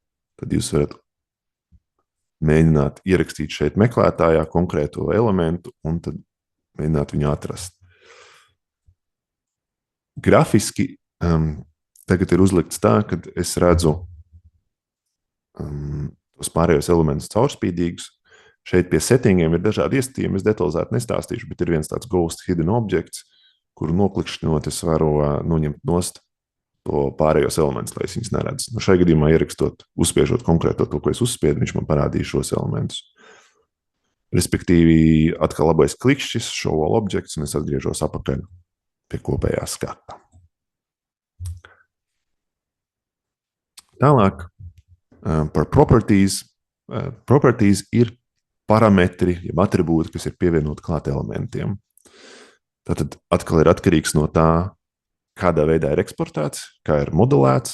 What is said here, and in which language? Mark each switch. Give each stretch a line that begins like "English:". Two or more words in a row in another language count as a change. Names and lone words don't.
Latvian: Tad jūs varat mēģināt ierakstīt šeit meklētājā konkrēto elementu un tad mēģināt viņu atrast. Grafiski tagad ir uzlikts tā, ka es redzu tos pārējos elementus caurspīdīgus. Šeit pie settingiem ir dažādi iestatījumi, es detalizēti nestāstīšu, bet ir viens tāds
English: ghost hidden objects,
Latvian: kuru noklikšķinot es varu noņemt nost to pārējos elementus, lai es viņus neredzu. Šai gadījumā ierakstot, uzspiežot konkrēto to, ko es uzspiedu, viņš man parādīja šos elementus. Respektīvi, atkal labais klikšķis,
English: show all objects,
Latvian: un es atgriežos apakaļ pie kopējā skata. Tālāk par properties. Properties ir parametri, jeb atribūti, kas ir pievienoti klāt elementiem. Tātad atkal ir atkarīgs no tā, kādā veidā ir eksportēts, kā ir modelēts.